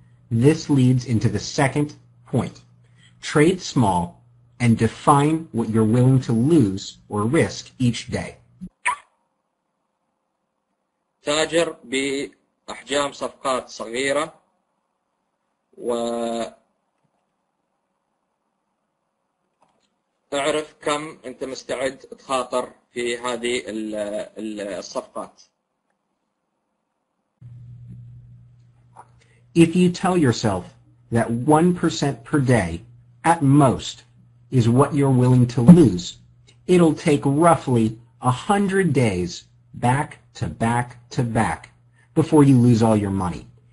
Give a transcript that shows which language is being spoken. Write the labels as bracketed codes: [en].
[en] This leads into the second point. Trade small and define what you're willing to lose or risk each day. [ar] تاجر بأحجام صفقات صغيرة واعرف كم أنت مستعد تخاطر في هذه الصفقات. [en] If you tell yourself that 1% per day at most is what you're willing to lose, it'll take roughly 100 days back to back to back before you lose all your money.